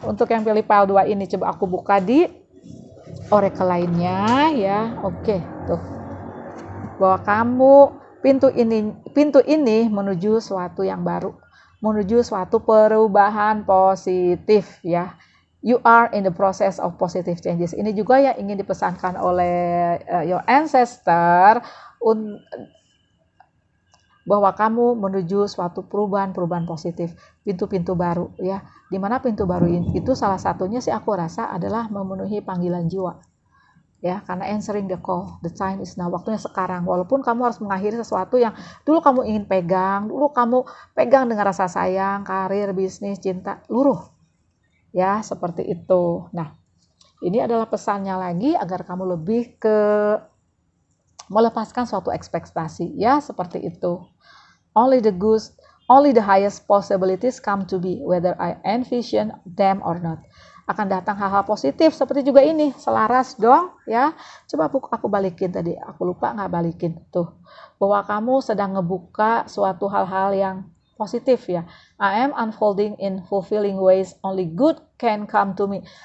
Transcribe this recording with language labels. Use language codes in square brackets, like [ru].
[id] Untuk yang pilih pile 2 ini, coba aku buka di oracle lainnya ya. Oke, tuh. Bahwa kamu pintu ini menuju suatu yang baru, menuju suatu perubahan positif ya. [en] You are in the process of positive changes. [id] Ini juga yang ingin dipesankan oleh your ancestor, bahwa kamu menuju suatu perubahan positif, pintu-pintu baru ya. Dimana pintu baru itu salah satunya sih aku rasa adalah memenuhi panggilan jiwa ya, karena answering the call, the time is now, waktunya sekarang. Walaupun kamu harus mengakhiri sesuatu yang dulu kamu ingin pegang, dengan rasa sayang, karir, bisnis, cinta, luruh ya, seperti itu. Nah, ini adalah pesannya lagi agar kamu lebih ke melepaskan suatu ekspektasi ya, seperti itu. [en] Only the highest possibilities come to be, whether I envision them or not. [id] Akan datang hal-hal positif seperti juga ini, selaras dong ya. Coba aku balikin tadi, aku lupa nggak balikin tuh, bahwa kamu sedang ngebuka suatu hal-hal yang positif ya. [en] I am unfolding in fulfilling ways, only good can come to me.